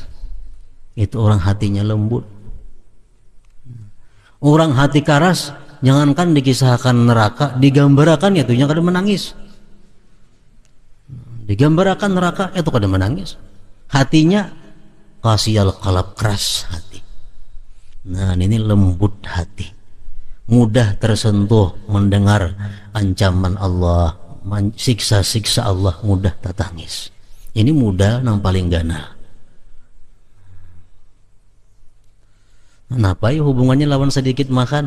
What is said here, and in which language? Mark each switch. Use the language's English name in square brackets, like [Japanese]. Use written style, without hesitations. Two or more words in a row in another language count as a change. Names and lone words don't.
[Banjar] Itu orang hatinya lembut. Orang hati karas, jangankan dikisahkan neraka, digambarkan itu yang kada menangis. Digambarkan neraka itu kada menangis. Hatinya [Arabic] قاسي القلب, [Indonesian] keras hati. Nah, ini lembut hati. Mudah tersentuh mendengar ancaman Allah, siksa-siksa Allah, mudah tertangis. [Banjar] Ini mudah yang paling gana. Kenapa ya hubungannya lawan sedikit makan?